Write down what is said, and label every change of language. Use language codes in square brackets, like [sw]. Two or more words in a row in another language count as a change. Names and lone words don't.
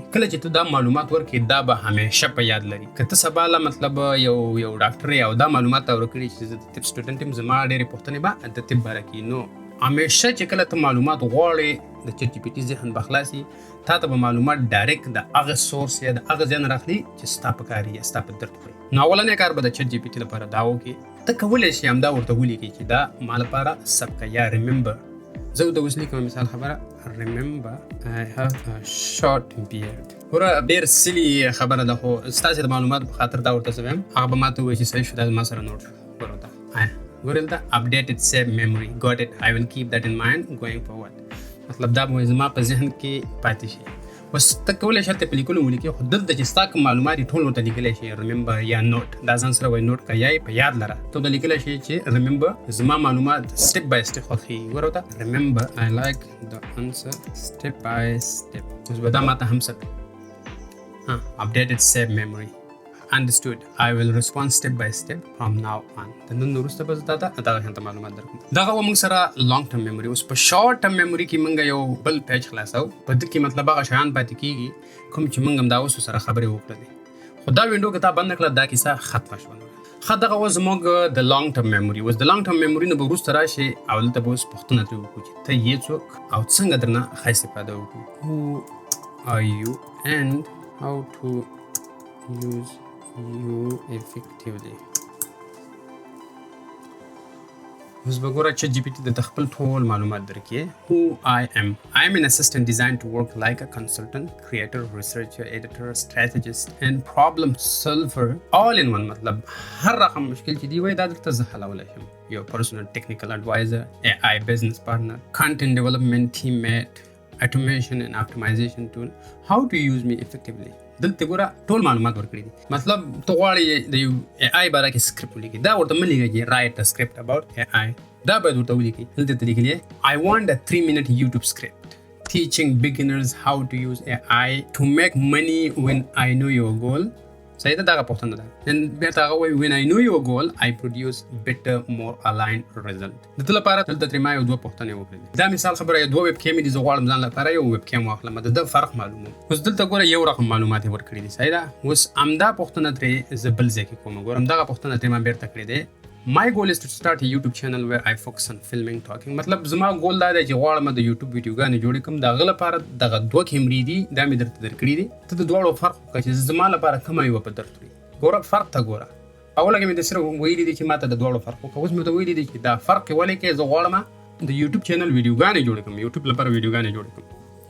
[ps] کله چې ته دا معلومات ورکړې دا به همیشه په یاد لري. که ته سبا له مطلب یو ډاکټر یې او دا معلومات ته ورکړي چې زه د طب سټوډنټ یم، زما ډېرې پوښتنې به د طب باره کې، نو همیشه چې کله ته معلومات غواړې د چټ جي پي ټي ذهن به خلاصي، تا ته به معلومات ډایرکټ د هغه سورس یا د هغه ځای نه راخلي چې ستا په کار یا ستا په درد خوري. نو اولنی کار به د چټ جي پي ټي لپاره دا وکړي، ته کولی شې همدا ورته ولیکې چې دا ما لپاره ثبت کړه یا ریممبر. زه د اوس لیکم مثال خبره، [en] ریممبر I have a short beard. [ps] ګوره ډېر سیلي خبره ده، خو ستاسې د معلوماتو په خاطر دا ورته څه ویم، هغه به ما ته ووایي چې صحیح شو، دا زما سره نوټ شو. ګوره ورته ګورې دلته [en] updated save memory got it I will keep that in mind going forward. [ps] مطلب دا به زما په ذهن کې پاتې شي. اوس ته کولی شې هلته په لیکلو ولیکې، خو دلته چې ستا کوم معلومات یې ټول ورته لیکلی شي، ریممبر یا نوٹ، دا ځان سره وایي نوٹ که یا یې په یاد لره. ته ورته لیکلی شي چې ریممبر زما معلومات [en] step by step [ps] خوښېږي. ګوره ورته [en] ریممبر I like the answer step by step. [ps] اوس به دا ما ته هم څه [en] updated save memory understood I will respond step by step from now on. [ps] د نن وروسته به زه تا ته دغه شانته معلومات درکوم. دغه وه موږ سره [en] long term memory. [ps] اوس په [en] short term memory [ps] کې موږ یو بل پیج خلاصو، په ده کې مطلب هغه شیان پاتې کېږي کوم چې موږ هم دا اوس سره خبرې وکړلې. خو دا وینډو که تا بند کړه دا کیسه ختمه شوه. ښه دغه وه زموږ د [en] long term memory. [ps] اوس د [en] long term memory [ps] نه به وروسته راشي او دلته به اوس پوښتنه ترې وکړو چې ته یې څوک او څنګه درنه ښه استفاده وکړو. [en] Who are you and how to use you effectively. [ps] اوس به ګوره چټ جي پي ټي د خپل ټول معلومات درکې. [en] Who I am an assistant designed to work like a consultant, creator, researcher, editor, strategist and problem solver all in one. [ps] مطلب هر رقم مشکل چې دی وای دا درته زه حلولی شم. [en] Your personal technical advisor, AI business partner, content development teammate, automation and optimization tool. How to use me effectively. [ps] دلته ګوره ټول معلومات ورکړي دي. مطلب ته غواړې د یو اے آی باره کې سکرپټ ولیکې، دا ورته مه لیکه چې [en] write a script about AI. [ps] دا باید ورته ولیکې. دلته ته لیکلی [en] I want a 3-minute YouTube script teaching beginners how to use AI to make money when I know your goal. [ps] صحیح ده، دغه پوښتنه ده. بیا ته هغه وایي [en] when I know your goal I produce better more aligned result. [ps] د ده لپاره دلته ترې ما یو دوه پوښتنې وکړلې. دا مثال خبره یو دوه [en] web cams [ps] دي، زه غواړم ځان لپاره یو [en] web cam [ps] واخلم، د ده فرق معلوموم. اوس دلته ګوره یو رقم معلومات یې ورکړي دي. صحیح ده. اوس همدا پوښتنه ترې زه بل ځای کې کوم. ګورم دغه پوښتنه ترې ما بېرته کړې دی [en] My goal is to start a YouTube channel where I focus on filming, talking. [ps] مطلب زما ګول دا دی چې غواړم د یوټیوب ویډیوګانې جوړې کړم. د هغه لپاره دغه دوه کیمرې دي، دا مې درته درکړي دي. ته د دواړو فرق وکړه چې زما لپاره کومه یوه په درته وي. ګوره فرق ته ګوره. اوله کې مې د صرف ویلي دي چې ما ته د دواړو فرق وکړه. اوس مې ته ویلي دي چې دا فرق یې ولې کې زه غواړم د یوټیوب چینل ویډیوګانې جوړې کړم، یوټیوب لپاره ویډیوګانې جوړې کړم.